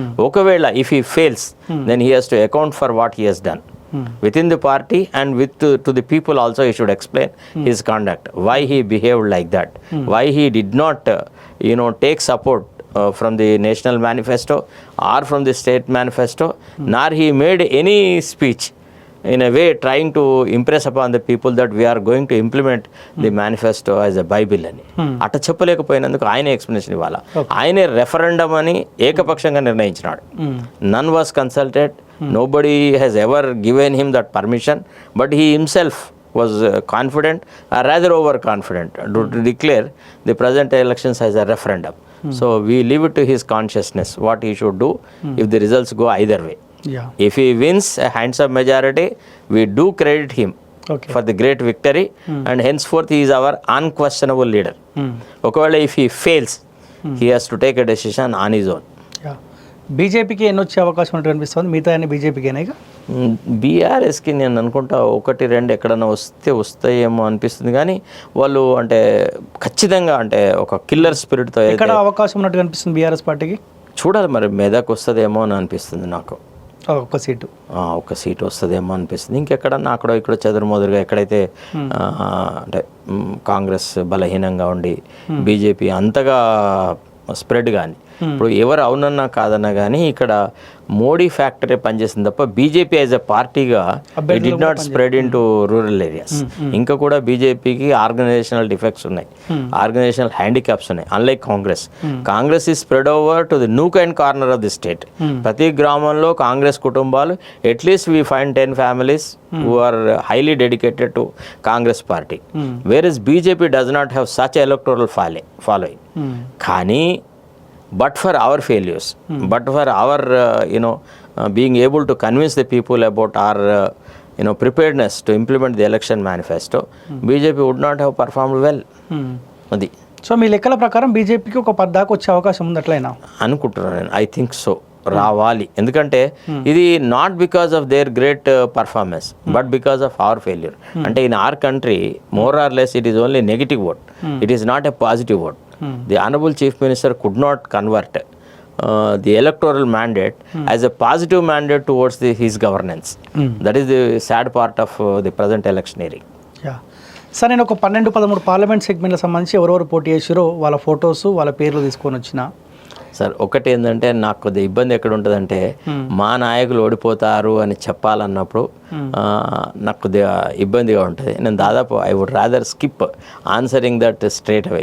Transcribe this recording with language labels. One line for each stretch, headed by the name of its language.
English: Okavela if he fails, then he has to account for what he has done within the party, and to the people also he should explain his conduct, why he behaved like that, why he did not take support from the national manifesto or from the state manifesto, nor he made any speech in a way trying to impress upon the people that we are going to implement the manifesto as a Bible అని.
Telugu: అట్ట చెప్పలేకపోయినందుకు ఆయన explanation ఇవ్వాలా. ఆయనే referendum అని ఏకపక్షంగా నిర్ణయించినాడు.
English: None was consulted, nobody has ever given him that permission, but he himself was confident, or rather overconfident, to declare the present elections as a referendum. So we leave it to his consciousness what he should do if the results go either way. If he wins a handsome majority, we do credit him for the great victory, and henceforth he is our unquestionable leader. Okawala if he fails, he has to take a decision on his own.
Telugu: బీజేపీకి ఎన్ని వచ్చే అవకాశం ఉన్నట్టు అనిపిస్తుంది? మిగతా అన్ని బీజేపీకేనా? ఇక బీఆర్ఎస్కి నేను అనుకుంటా 1-2 ఎక్కడన్నా వస్తాయేమో అనిపిస్తుంది, కానీ వాళ్ళు అంటే ఖచ్చితంగా అంటే ఒక కిల్లర్ స్పిరిట్తో ఎక్కడ అవకాశం ఉన్నట్టు అనిపిస్తుంది బీఆర్ఎస్ పార్టీకి? చూడాలి మరి, మెదక్ వస్తుందేమో అని అనిపిస్తుంది నాకు. ఒక సీటు వస్తుందేమో అనిపిస్తుంది. ఇంకెక్కడన్నా అక్కడ ఇక్కడ చెదురుమదురుగా ఎక్కడైతే అంటే కాంగ్రెస్ బలహీనంగా ఉండి బీజేపీ అంతగా స్ప్రెడ్ కానీ, ఇప్పుడు ఎవరు అవునన్నా కాదన్నా కానీ ఇక్కడ మోడీ ఫ్యాక్టరీ పనిచేసింది తప్ప బీజేపీ యాజ్ ఎ పార్టీగా
English: It did not spread into rural areas.
Telugu: ఇంకా కూడా బీజేపీకి ఆర్గనైజేషనల్ డిఫెక్ట్స్ ఉన్నాయి, ఆర్గనైజేషనల్ హ్యాండిక్యాప్స్ ఉన్నాయి.
English: Unlike Congress is spread over to the nook and corner of the state.
Telugu: ప్రతి గ్రామంలో కాంగ్రెస్ కుటుంబాలు,
English: At least we find 10 families who are highly dedicated to Congress party, whereas BJP does not have such electoral following. కానీ but for our failures, but for our being able to convince the people about our preparedness to implement the election manifesto, BJP would not have performed well.
Telugu: అది so మీ లెక్కల ప్రకారం బీజేపీకి ఒక 10 దాకా వచ్చే అవకాశం ఉంది అట్లయినా అనుకుంటున్నాను నేను.
English: I think so,
Telugu: రావాలి. ఎందుకంటే ఇది
English: Not because of their great performance, but because of our failure. అంటే in our country more or less it is only negative vote, it is not a positive vote. The Honorable Chief Minister could not convert the electoral mandate as a positive mandate towards his governance. That is the sad part of the present electioneering.
Telugu: Yeah sir, నేను ఒక 12-13 parliament సెగ్మెంట్లకు సంబంధించి ఎవరెవరు పోటీ చేసారో వాళ్ళ photos వాళ్ళ పేర్లు తీసుకొని వచ్చిన. సార్ ఒకటి ఏంటంటే నాకు కొద్దిగా ఇబ్బంది ఎక్కడ ఉంటుందంటే మా నాయకులు ఓడిపోతారు అని చెప్పాలన్నప్పుడు నాకు కొద్దిగా ఇబ్బందిగా ఉంటుంది. నేను దాదాపు
English: I would rather skip answering that straight away.